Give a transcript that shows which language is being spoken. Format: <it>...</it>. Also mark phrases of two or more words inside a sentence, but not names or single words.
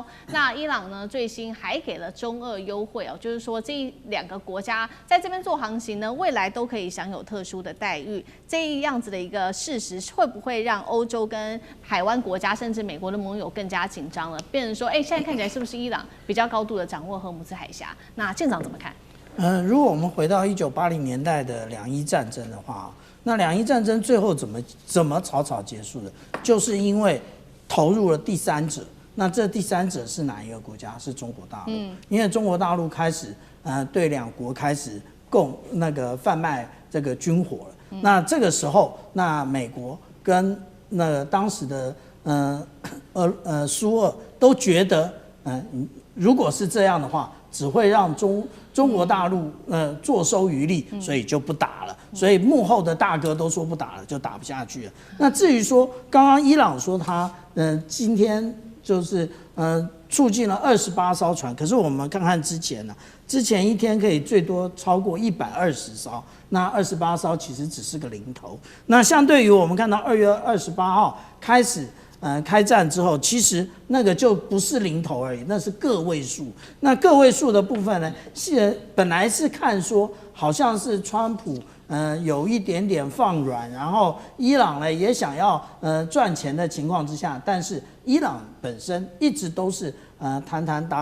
<zh>那伊朗呢，最新還給了中俄優惠哦，就是說這2個國家在這邊做航行呢，未來都可以享有特殊的待遇。這樣子的一個事實，會不會讓歐洲跟海灣國家，甚至美國的盟友更加緊張了？變成說，現在看起來是不是伊朗比較高度的掌握荷姆茲海峽？那艦長怎麼看？如果我們回到1980年代的两伊戰爭的話，那两伊戰爭最後怎麼草草結束的？就是因為投入了第三者。那這第三者是哪一個國家？是中國大陸。因為中國大陸開始對兩國開始販賣這個軍火了。那這個時候，那美國跟當時的蘇俄都覺得，如果是這樣的話，只會讓中國大陸坐收漁利，所以就不打了。所以幕後的大哥都說不打了，就打不下去了。那至於說剛剛伊朗說他今天就是促進了28艘船，可是我們看看之前呢，之前一天可以最多超過120艘，那28艘其實只是個零頭。那相對於我們看到2月28號開始開戰之後，其實那個就不是零頭而已，那是個位數。那個位數的部分呢，本來是看說好像是川普有一點點放軟，然後伊朗呢也想要賺錢的情況之下，但是伊朗本身一直都是談談打。</zh>